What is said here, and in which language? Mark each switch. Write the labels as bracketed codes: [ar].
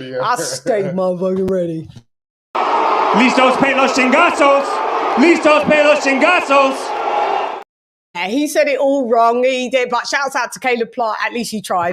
[en] I stay motherfucking ready. [es] Listos para los chingazos. [en] Yeah, he said it all wrong, he did, but shouts out to Caleb Plant, at least he tried.